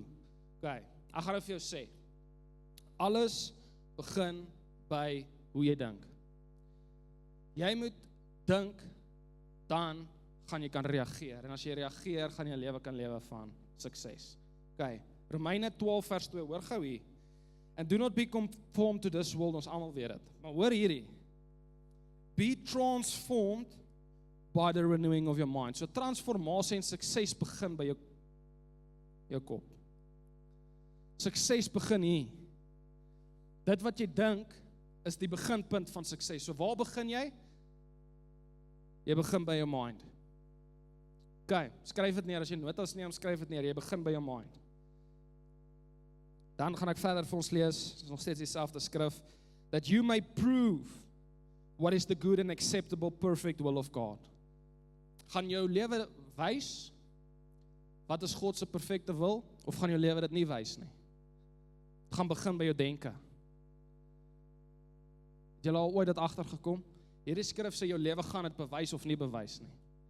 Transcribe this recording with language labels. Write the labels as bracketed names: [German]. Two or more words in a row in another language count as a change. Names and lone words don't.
[Afrikaans] Okay, ek gaan nou vir jou sê. Alles begin by hoe jy dink. Jy moet dink, dan gaan jy kan reageer. En as jy reageer, gaan jy 'n lewe kan lewe van sukses. Okay, Romeine 12 vers 2, hoor gou hier. [English] And do not be conformed to this world, [Afrikaans] ons almal weet dit. Maar hoor hierdie. [English] Be transformed by the renewing of your mind. [Afrikaans] So transformasie en sukses begin by jou kop. Sukses begin hier. Dit wat jy dink is die beginpunt van sukses. So waar begin jy? Jy begin by jou mind. Okay, skryf dit neer, as jy notas neem, skryf dit neer, jy begin by jou mind. Dan gaan ek verder vir ons lees, dit is nog steeds dieselfde skrif, [English] that you may prove what is the good and acceptable, perfect will of God. [Afrikaans] Gaan jou lewe wys, wat is God se perfekte wil, of gaan jou lewe dit nie wys nie? Het gaan begin by jou denke. Het jy al ooit dit agtergekom? Hierdie skrif sê jou lewe gaan dit bewys of nie bewys nie.